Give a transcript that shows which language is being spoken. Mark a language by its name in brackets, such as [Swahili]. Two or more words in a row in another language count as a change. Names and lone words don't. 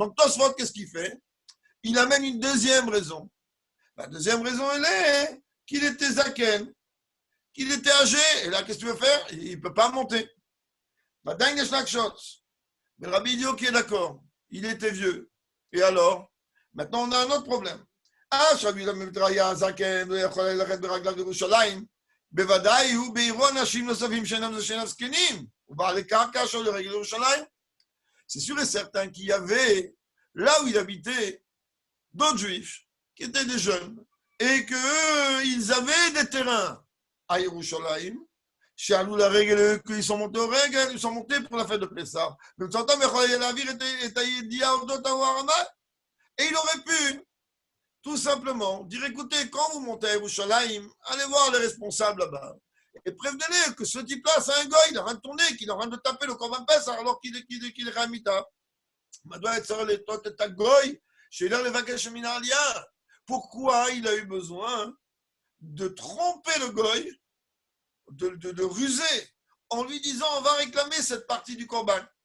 [French] Donc, Tosfot, qu'est-ce qu'il fait? Il amène une deuxième raison. La deuxième raison, elle est qu'il était zaken, qu'il était âgé, et là, qu'est-ce que tu veux faire? Il ne peut pas monter. Mais le Rabbi dit, ok, d'accord, il était vieux. Et alors? Maintenant, on a un autre problème. [Hebrew] Ah, Rabbi Yehuda zaken, בוודאי הוא בעירו אנשים נוספים שאינם זקנים, ובעלי קרקע של לרגל ירושלים. [French] C'est sûr et certain qu'il y avait, là où il habitait, d'autres juifs qui étaient des jeunes et qu'ils avaient des terrains à Yerushalayim, [Hebrew] שעלו לרגל, [French] qu'ils sont montés au règle, ils sont montés pour la fête de Pessah. [Hebrew] ובצאתם יכול היה להעביר את הידיעה אודות ההרמה, [French] et il aurait pu tout simplement dire, écoutez, quand vous montez à Yerushalayim, allez voir les responsables là-bas et prévenez-les que ce type-là, c'est un gars, il est en train de tourner, qu'il est en train de taper le Korban Pessah alors qu'il est Ramita. Pourquoi il a eu besoin de tromper le goy, de ruser, en lui disant on va réclamer cette partie du Korban?